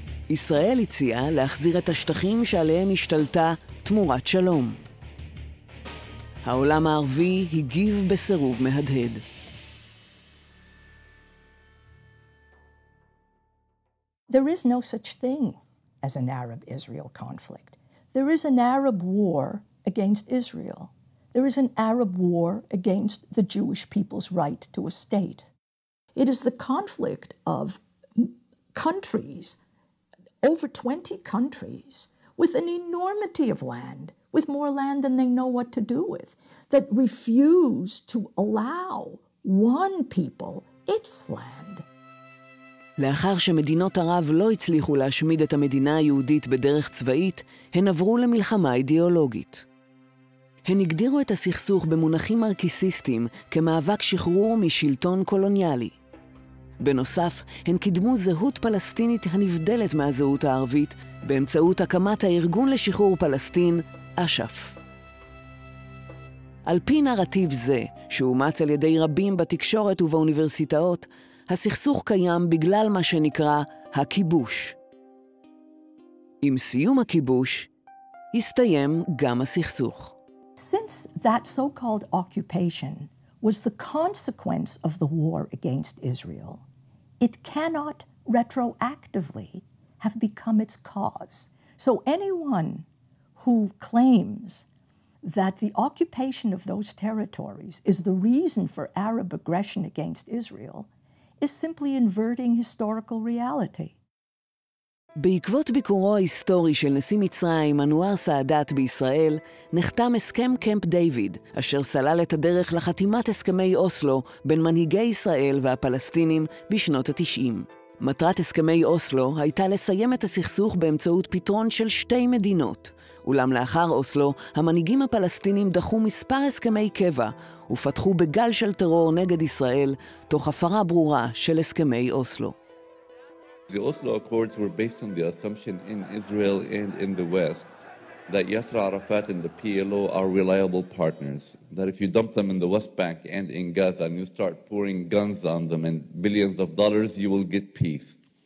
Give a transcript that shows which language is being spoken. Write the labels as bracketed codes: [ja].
[he] ישראל הציעה להחזיר את השטחים שעליהם השתלטה תמורת שלום. העולם הערבי הגיב בסירוב מהדהד. [en] There is no such thing as an Arab-Israel conflict. There is an Arab war against Israel. There is an Arab war against the Jewish people's right to a state. It is the conflict of countries, over 20 countries, with an enormity of land, with more land than they know what to do with, that refuse to allow one people its land. [he] לאחר שמדינות ערב לא הצליחו להשמיד את המדינה היהודית בדרך צבאית, הן עברו למלחמה אידיאולוגית. הן הגדירו את הסכסוך במונחים מרקסיסטיים כמאבק שחרור משלטון קולוניאלי. בנוסף, הן קידמו זהות פלסטינית הנבדלת מהזהות הערבית באמצעות הקמת הארגון לשחרור פלסטין, אש"ף. על פי נרטיב זה, שאומץ על ידי רבים בתקשורת ובאוניברסיטאות, הסכסוך קיים בגלל מה שנקרא הכיבוש. עם סיום הכיבוש, הסתיים גם הסכסוך. [en] Since that so-called occupation was the consequence of the war against Israel, it cannot retroactively have become its cause. So anyone who claims that the occupation of those territories is the reason for Arab aggression against Israel is simply inverting historical reality. [he] בעקבות ביקורו ההיסטורי של נשיא מצרים אנואר סאדאת בישראל, נחתם הסכם קמפ דיוויד, אשר סלל את הדרך לחתימת הסכמי אוסלו בין מנהיגי ישראל והפלסטינים בשנות ה-90. מטרת הסכמי אוסלו הייתה לסיים את הסכסוך באמצעות פתרון של שתי מדינות, אולם לאחר אוסלו, המנהיגים הפלסטינים דחו מספר הסכמי קבע ופתחו בגל של טרור נגד ישראל, תוך הפרה ברורה של הסכמי אוסלו. [en] The Oslo Accords were based on the assumption in Israel and in the West that Yasser Arafat and the PLO are reliable partners, that if you dump them in the West Bank and in Gaza and you start pouring guns on them and billions of dollars, you will get peace.